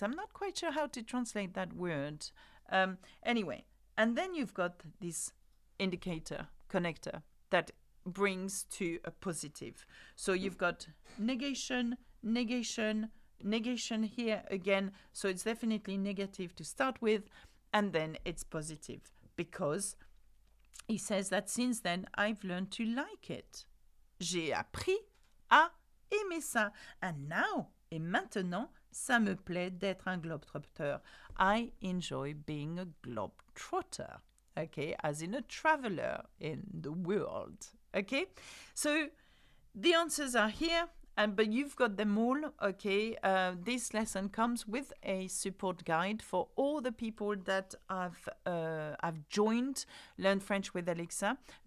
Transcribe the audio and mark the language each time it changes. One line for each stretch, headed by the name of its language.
English: I'm not quite sure how to translate that word. Anyway, and then you've got this indicator, connector, that brings to a positive. So you've got negation, negation, negation here again, so it's definitely negative to start with, and then it's positive because he says that since then I've learned to like it.
French: J'ai appris à aimer ça,
English: and now,
French: et maintenant, ça me plaît d'être un globetrotter.
English: I enjoy being a globetrotter, okay, as in a traveler in the world, okay. So the answers are here. But you've got them all, okay? This lesson comes with a support guide for all the people that have joined Learn French with Alexa.